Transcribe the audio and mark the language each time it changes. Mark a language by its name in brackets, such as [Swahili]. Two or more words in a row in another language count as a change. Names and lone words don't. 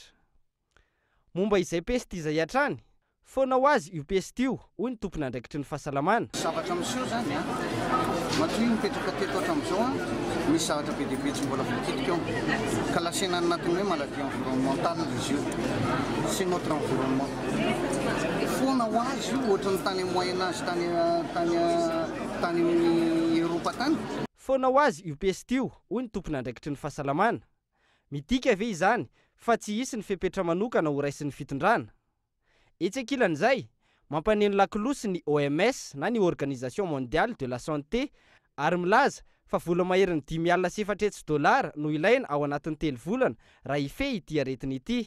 [Malagasy] Momba izay pesta izay hatrany, foana ho azy io pesta io hoy ny tompona andraikitry ny fahasalamana. Zavatra amin'izao zany matoy mipetraka teto hatramin'izao misy zavatra be dia be tsy mbola voakitika eo ka lasena anatin'ny hoe [French] maladie environnementale [Malagasy] izy io. [French] C'est notre environnement. [Malagasy] Foana ho azy io ohatran'ny tany Moyen-Âge tany amin'ny Eropa tany. Foana ho azy io pesta io hoy ny tompona andraikitry ny fahasalamana. Midika ve izany fa tsy hisy ny fepetra manokana ho raisin'ny fitondrana. Etsy ankilan'izay mampaneno lakilosy ny OMS na ny Organisation Mondiale de la Santé ary milaza fa vola maherin'ny $5,700 no ilaina ao anatin'ny 3 volana raha ifehy ity aretina ity.